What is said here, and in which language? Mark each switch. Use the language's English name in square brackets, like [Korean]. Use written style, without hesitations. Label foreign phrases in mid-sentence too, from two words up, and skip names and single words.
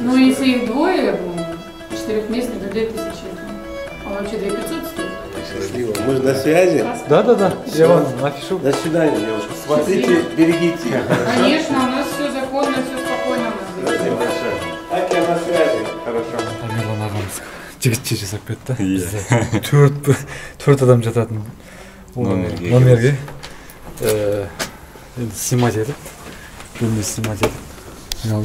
[Russian] Ну если их двое, четырехместных до 2000. А вообще 2500 стоит. Счастливо. Мы же на связи? Да. Я вам напишу. До свидания, девушка. Смотрите, берегите. Конечно, у нас все законно, все спокойно. Спасибо большое. Так, я на связи. Хорошо. [Kazakh] Тамерлан ағамыз жігітше жасап кетті. Төрт адам жататын номерге снимать етіп, бөлме снимать етіп айналды.